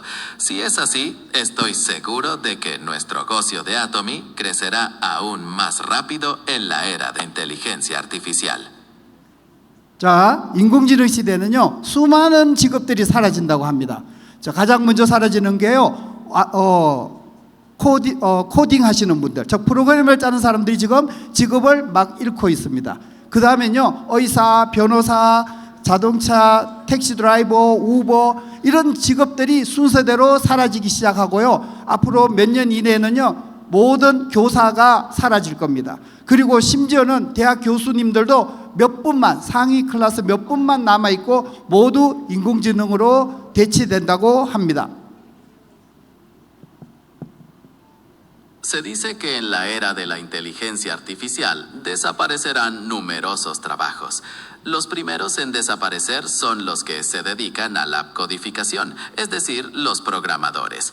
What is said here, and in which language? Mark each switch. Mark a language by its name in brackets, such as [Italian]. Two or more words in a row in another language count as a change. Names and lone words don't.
[Spanish] Si es así, estoy seguro de que nuestro negocio de Atomy crecerá aún más rápido en la era de inteligencia artificial. [Korean] 자, 인공지능 시대는요, 수많은 직업들이 사라진다고 합니다. 자, 가장 먼저 사라지는 게요, 코딩 하시는 분들, 즉 프로그램을 짜는 사람들이 지금 직업을 막 잃고 있습니다. 그 다음엔요, 의사, 변호사, 자동차, [English] taxi driver, [Korean] 우버 이런 직업들이 순서대로 사라지기 시작하고요. 앞으로 몇 년 이내에는요, 모든 교사가 사라질 겁니다. 그리고 심지어는 대학 교수님들도 몇 분만, 상위 클래스 몇 분만 남아있고 모두 인공지능으로 대체된다고 합니다. [Spanish] Se dice que en la era de la inteligencia artificial desaparecerán numerosos trabajos. Los primeros en desaparecer son los que se dedican a la codificación, es decir, los programadores.